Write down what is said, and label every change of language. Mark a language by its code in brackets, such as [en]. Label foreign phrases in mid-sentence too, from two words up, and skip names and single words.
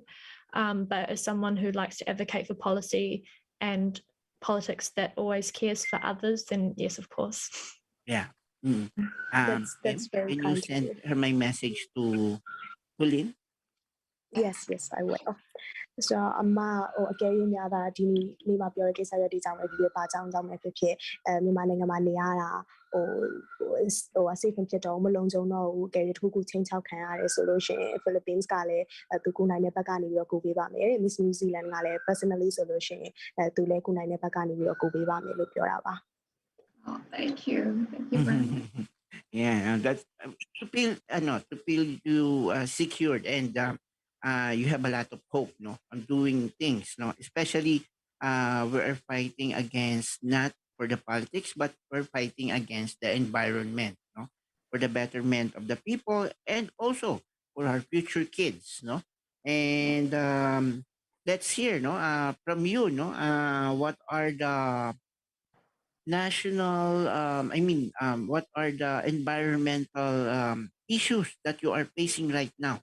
[en] But as someone who likes to advocate for policy and politics that always cares for others, then yes, of course. Yeah. Mm. That's very Can you kind of send you. her my message to Lynn? Yes, I will. So, [my] အမဟိုအကယ်၍များတာဒီနေ့မှာပြောတဲ့ကိစ္စရပ်တွေကြောင့်လည်းဒီလိုပါကြောင်းပဲဖြစ်ဖြစ်မြန်မာနိုင်ငံမှာနေရတာဟိုအစိတ်ဖြစ်တော့မလုံးကြုံတော့ဘူးအကယ်၍တစ်ခုခုချင်းချောက်ခံရတယ်ဆိုလို့ရှိရင် Philippines ကလည်းသူကိုနိုင်တဲ့ဘက်ကနေပြီးတော့ကိုပေးပါမယ် Miss New Zealand ကလည်း personally ဆိုလို့ရှိရင်သူလည်းကိုနိုင်တဲ့ဘက်ကနေပြီးတော့ကိုပေးပါမယ်လို့ပြောတာပါ [en] Oh, thank you very much. Yeah, that's to feel you secured and you have a lot of hope, no, on doing things, no, especially we're fighting against not for the politics, but we're fighting against the environment, no, for the betterment of the people and also for our future kids, no, and let's hear, no, from you, no, what are the national what are the environmental issues that you are facing right now?